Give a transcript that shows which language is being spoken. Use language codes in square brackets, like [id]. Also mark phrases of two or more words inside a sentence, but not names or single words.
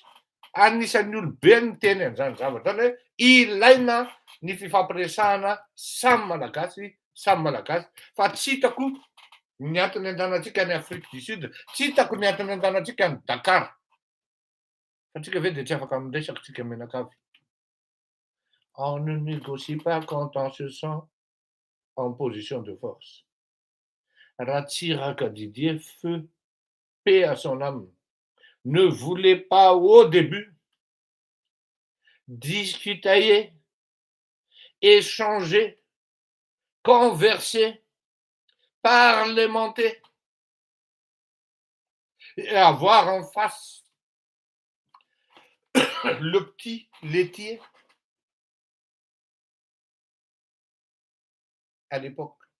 [mg] Anisan'ny olobe ny teny an'izany zavatra zany hoe ilaina ny fifampiresahana samy malagasy fa tsy hitako ny antony andanantsika ny Afrique du Sud, tsy hitako ny antony andanantsika ny Dakar. Fa tsika ve dia tsy afaka miresaka tsika menakavy. [fr] On ne négocie pas quand on se sent en position de force. Ratsiraka Didier, feu, paix à son âme, ne voulait pas au début discuter, échanger, converser, parlementer et avoir en face le petit laitier à l'époque.